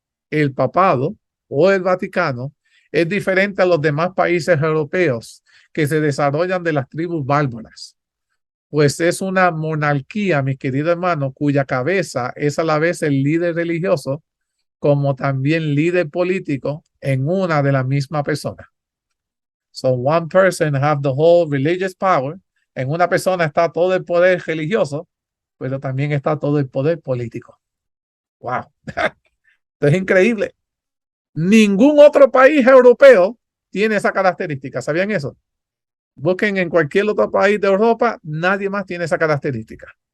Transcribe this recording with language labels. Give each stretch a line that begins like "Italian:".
Spanish: El papado o el Vaticano es diferente a los demás países europeos que se desarrollan de las tribus bárbaras. pues es una monarquía, mis queridos hermanos, cuya cabeza es a la vez el líder religioso como también líder político en una de la misma persona.
English: So one person have the whole religious power.
Spanish: En una persona está todo el poder religioso, pero también está todo el poder político. Wow. Esto es increíble. Ningún otro país europeo tiene esa característica. ¿Sabían eso? Busquen en cualquier otro país de Europa, nadie más tiene esa característica.